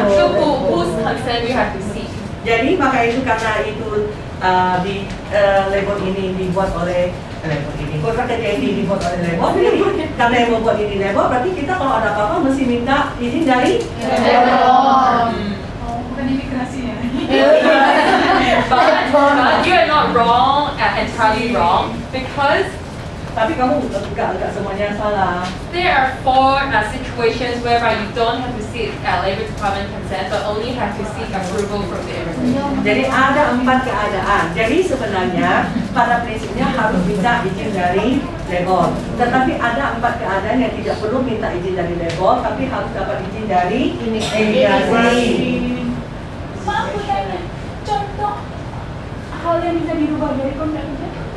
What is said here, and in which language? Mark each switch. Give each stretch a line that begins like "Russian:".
English: So whose consent you have to seek?
Indonesian: Jadi maka itu karena itu di labor ini dibuat oleh labor ini, kontrak kerja ini dibuat oleh labor. Jadi karena yang membuat ini labor, berarti kita kalau ada apa-apa mesti minta izin dari labor. Bukan imigrasi ya.
English: But you are not wrong, entirely wrong, because
Indonesian: Tapi kamu enggak semuanya salah.
English: there are 4 situations whereby you don't have to seek Labor Department consent, but only have to seek approval from the immigration.
Indonesian: Jadi ada 4 keadaan. Jadi sebenarnya pada prinsipnya harus minta izin dari labor. Tetapi ada 4 keadaan yang tidak perlu minta izin dari labor, tapi harus dapat izin dari imigrasi. Maaf bertanya, contoh hal yang bisa dirubah dari kontrak kerja?